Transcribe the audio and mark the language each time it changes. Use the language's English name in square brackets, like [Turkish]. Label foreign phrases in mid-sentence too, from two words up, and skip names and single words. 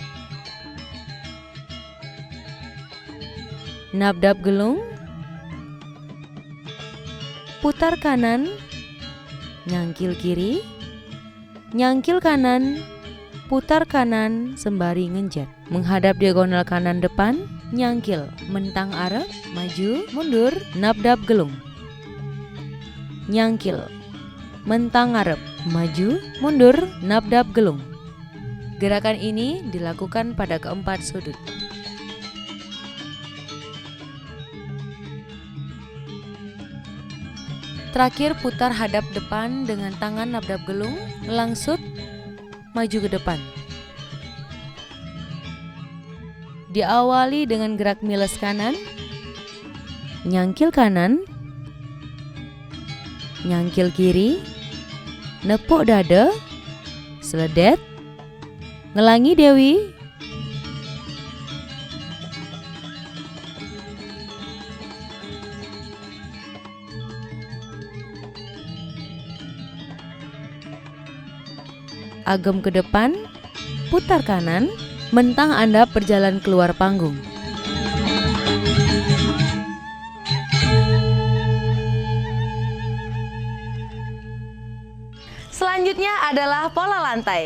[Balinese] nabdap gelung, [Indonesian] putar kanan, nyangkil kiri, nyangkil kanan, putar kanan sembari ngenjet. Menghadap diagonal kanan depan, nyangkil, [Balinese] mentang arep, [Indonesian] maju, mundur, [Balinese] nabdab gelung. [Indonesian] Nyangkil, [Balinese] mentang arep, [Indonesian] maju, mundur, [Balinese] nabdab gelung. [Indonesian] Gerakan ini dilakukan pada keempat sudut. Terakhir putar hadap depan dengan tangan [Balinese] nabdab gelung, [Indonesian] langsut, maju ke depan. Diawali dengan gerak miles kanan, nyangkil kanan, nyangkil kiri, nepuk dada, seledet, ngelangi Dewi, agem ke depan, putar kanan, mentang Anda berjalan keluar panggung. Selanjutnya adalah pola lantai.